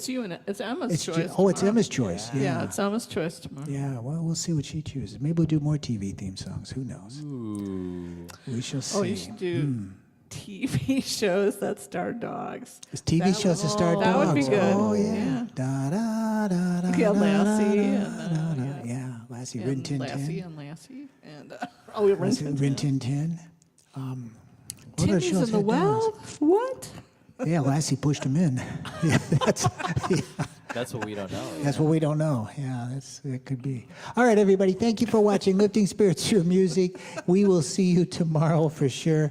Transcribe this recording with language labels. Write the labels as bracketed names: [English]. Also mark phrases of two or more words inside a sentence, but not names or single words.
[English] It's you and it's Emma's It's choice. it's tomorrow. Emma's choice. Yeah, it's Emma's choice tomorrow. Yeah, well, we'll see what she chooses. Maybe we'll do more TV theme songs. Who knows? Ooh. We shall see. Oh, you should do TV shows that star dogs. There's TV shows that star dogs. That would be good. Oh, yeah. Yeah. Da, da, da, da, Yeah, da, Lassie da, and, da, da, da. Yeah, Lassie, Rin Tin Lassie Tin. and Lassie and Rin Lassie, Tin Rin Tin. Tin Tin. What other Timmy's shows in the had well. dogs? What? Yeah, Lassie pushed him in. Yeah, That's what we don't know. that's what we don't know. Yeah, it could be. All right, everybody. Thank you for watching Lifting Spirits Through Music. We will see you tomorrow for sure.